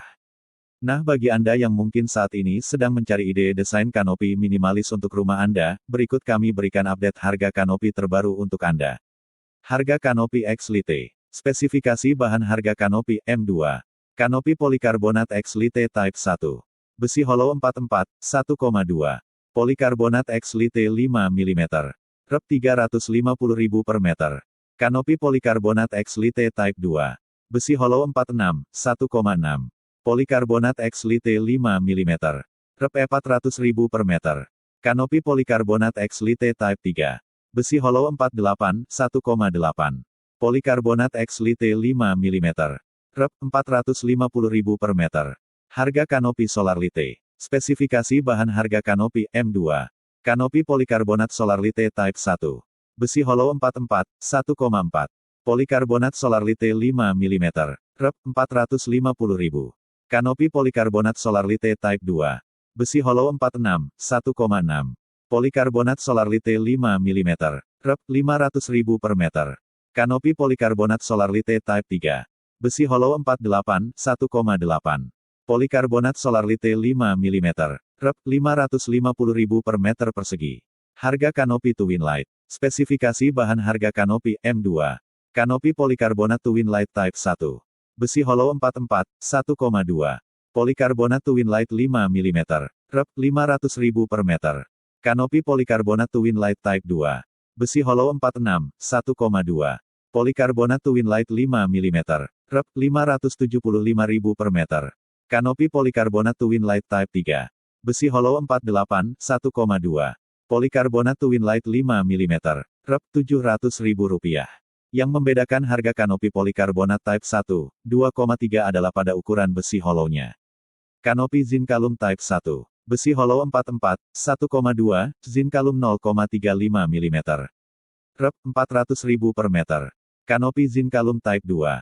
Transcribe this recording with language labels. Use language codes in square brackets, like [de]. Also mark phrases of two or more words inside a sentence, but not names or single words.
[id] Nah, bagi Anda yang mungkin saat ini sedang mencari ide desain kanopi minimalis untuk rumah Anda, berikut kami berikan update harga kanopi terbaru untuk Anda. Harga kanopi X Lite. Spesifikasi bahan harga kanopi M2. Kanopi polikarbonat X Lite Type 1. Besi hollow 44, 1,2. Polikarbonat X Lite 5 mm. Rep 350.000 per meter. Kanopi polikarbonat X Lite Type 2. Besi hollow 46, 1,6. Polikarbonat X Lite 5 mm. Rep 400.000 per meter. Kanopi polikarbonat X Lite Type 3. Besi hollow 48, 1,8. Polikarbonat X Lite 5 mm. Rep 450.000 per meter. Harga kanopi Solar Lite. Spesifikasi bahan harga kanopi M2. Kanopi polikarbonat Solar Lite Type 1. Besi hollow 44, 1,4. Polikarbonat Solar Lite 5 mm. Rep 450.000. Kanopi polikarbonat Solar Lite Type 2. Besi hollow 46, 1,6. Polikarbonat Solar Lite 5 mm. Rep 500.000 per meter. Kanopi polikarbonat Solar Lite Type 3. Besi hollow 48, 1,8. Polikarbonat Solar Lite 5 mm. Rep 550.000 per meter persegi. Harga kanopi Twin Light. Spesifikasi bahan harga kanopi M2. Kanopi polikarbonat Twin Light Type 1. Besi hollow 44, 1,2. Polikarbonat Twin Light 5 mm. Rep 500.000 per meter. Kanopi polikarbonat Twin Light Type 2. Besi hollow 46, 1,2. Polikarbonat Twin Light 5 mm. Rep 575.000 per meter. Kanopi polikarbonat Twin Light Type 3. Besi hollow 48, 1,2. Polikarbonat Twin Light 5 mm. Rep 700.000 rupiah. Yang membedakan harga kanopi polikarbonat Type 1, 2,3 adalah pada ukuran besi hollow-nya. Kanopi Zinkalum Type 1. Besi hollow 44, 1,2, Zinkalum 0,35 mm. Rep 400.000 per meter. Kanopi Zinkalum Type 2.